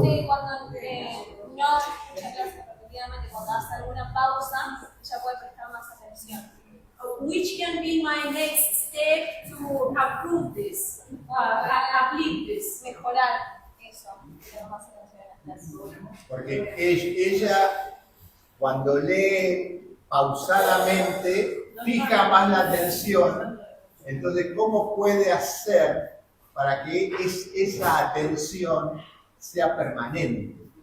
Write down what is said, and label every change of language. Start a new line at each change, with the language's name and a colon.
Spanish: Dice que cuando no escucha clases repetidamente, cuando hace alguna pausa, ella puede prestar más atención.
English: Which can be my next step to approve this, uplift this.
Spanish: Mejorar eso, pero más atención en las clases. Porque ella, cuando lee pausadamente, fija más la atención. Entonces, ¿cómo puede hacer para que esa atención sea permanente?